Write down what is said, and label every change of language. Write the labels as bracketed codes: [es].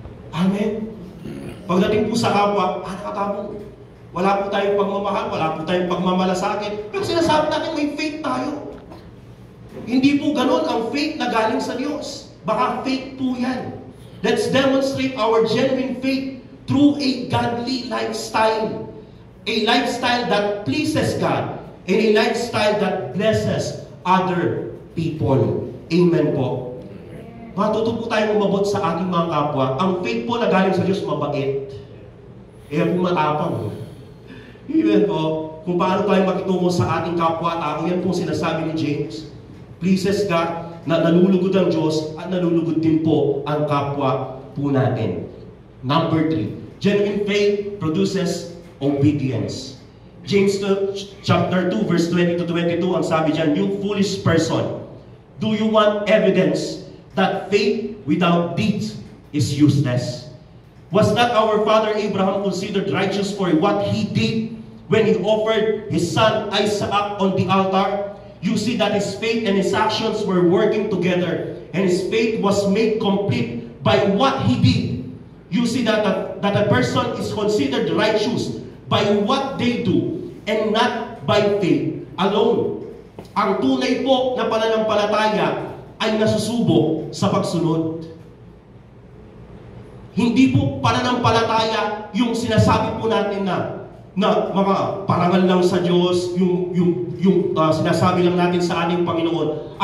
[tl] Amen. Pagdating po sa kapwa, nakatapong. Wala po tayong pagmamahal, wala po tayong pagmamalasakit. Pero sinasabi natin may faith tayo. Hindi po ganun ang faith na galing sa Diyos. Baka faith po yan. [en] Let's demonstrate our genuine faith through a godly lifestyle. A lifestyle that pleases God and a lifestyle that blesses other people. [tl] Amen po. Matuto po tayong umabot sa ating mga kapwa. Ang faith po na galing sa Diyos, mabait. Kaya po matapang. Amen po. Kung paano tayo makitungo sa ating kapwa-tao, yan po sinasabi ni James. Pleases God na nalulugod ang Diyos at nalulugod din po ang kapwa po natin. [en] Number 3, genuine faith produces obedience. James chapter 2 verse 20 to 22, [tl] ang sabi dyan, [en] you foolish person, do you want evidence that faith without deeds is useless? Was not our father Abraham considered righteous for what he did when he offered his son Isaac on the altar? You see that his faith and his actions were working together, and his faith was made complete by what he did. You see that a person is considered righteous by what they do, and not by faith alone. [tl] Ang tunay po na pananampalataya ay nasusubok sa pagsunod. Hindi po pananampalataya yung sinasabi po natin na mga parangal lang sa Diyos, yung sinasabi lang natin sa ating Panginoon.